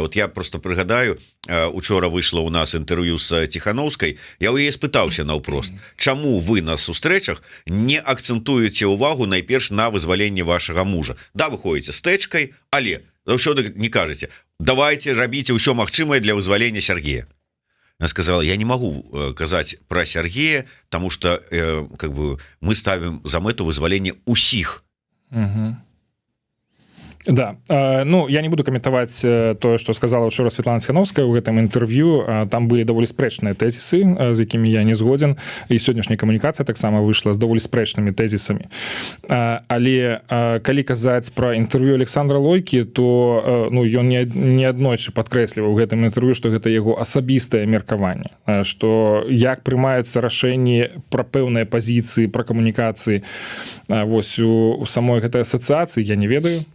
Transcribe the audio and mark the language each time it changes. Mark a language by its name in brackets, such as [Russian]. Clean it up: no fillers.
[Belarusian] Вот я просто прыгадаю, учора выйшла у нас інтэрв'ю з Ціханаўскай, я ў яе спытаўся наўпрост, чаму вы на сустрэчах не акцэнтуеце ўвагу найперш на вызваленне вашага мужа? Да, вы ходзіце з тэчкай, але заўсёды не кажаце: давайте рабіце ўсё магчымае для вызвалення Сергея. [Russian] Она сказала: я не могу казаць про Сергея, потому что как бы мы ставим [Belarusian] за мэту вызвалення усіх. Да, ну я не буду каментаваць тое, што сказала учора Святлана Ціханаўская ў гэтым інтэрв'ю. Там былі даволі спрэчныя тэзісы, з якімі я не згодзін, і сённяшняя камунікацыя таксама выйшла з даволі спрэчнымі тэзісамі. Але калі казаць пра інтэрв'ю Александра Лойкі, то ну ён неаднойчы падкрэсліваў у гэтым інтэрв'ю, што гэта яго асабістае меркаванне, што як прымаюцца рашэнні пра пэўныя пазіцыі, пра камунікацыі вось у самой гэтай асацыяцыі, я не ведаю.